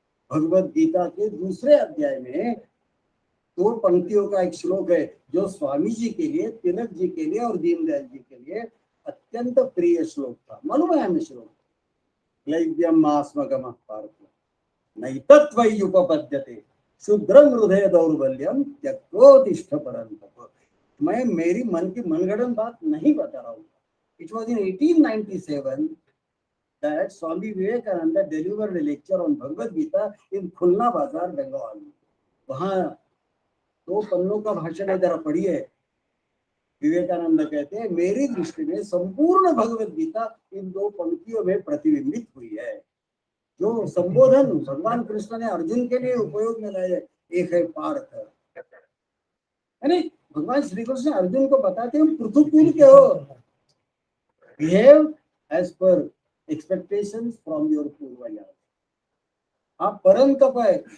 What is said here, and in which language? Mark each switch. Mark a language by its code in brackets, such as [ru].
[hi] भगवत गीता के दूसरे अध्याय में 2 पंक्तियों का एक श्लोक है जो स्वामी जी के लिए, तिलक जी के लिए और दीनदयाल जी के लिए अत्यंत प्रिय श्लोक था, मनोमय श्लोक। [sa] क्लैव्यम मास्मगमः पार्थ नैतत्त्वय्युपपद्यते शुद्रम हृदय दौर्बल्यम त्यक्तोत्तिष्ठ परन्तप। [hi] मैं मेरी मन की मनगढ़ंत बात नहीं बता रहा हूँ। [en] It was in 1897 that Swami Vivekananda delivered a lecture on Bhagavad Gita in Khulna बाजार [hi] बंगाल में। वहाँ 2 पन्नों का भाषण है, जरा पढ़िए। विवेकानंद कहते हैं, मेरी दृष्टि में संपूर्ण भगवत गीता इन 2 पंक्तियों में प्रतिबिंबित हुई है। जो संबोधन भगवान कृष्ण ने अर्जुन के लिए उपयोग में लाए, एक है पार्थ, यानी भगवान श्री कृष्ण अर्जुन को बताते हैं पृथुकुल के हो, [en] Behave as per expectations from your पूर्वज। [hi] आप परम तप है।